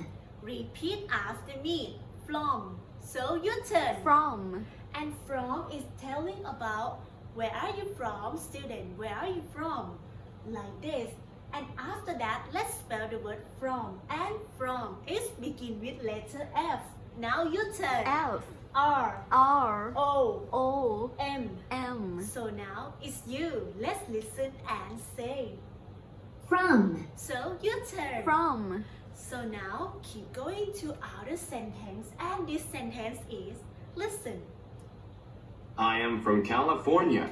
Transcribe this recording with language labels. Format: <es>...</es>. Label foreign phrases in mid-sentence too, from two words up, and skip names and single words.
<en>Repeat after me. From. So your turn. From. And from is telling about where are you from, student? Where are you from? Like this. And after that, let's spell the word from. And from is begin with letter F. Now your turn. F. R. R. O. O. M. M. So now it's you. Let's listen and say. From. So your turn. From. So now keep going to outer sentence, and this sentence is listen. I am from California.</en>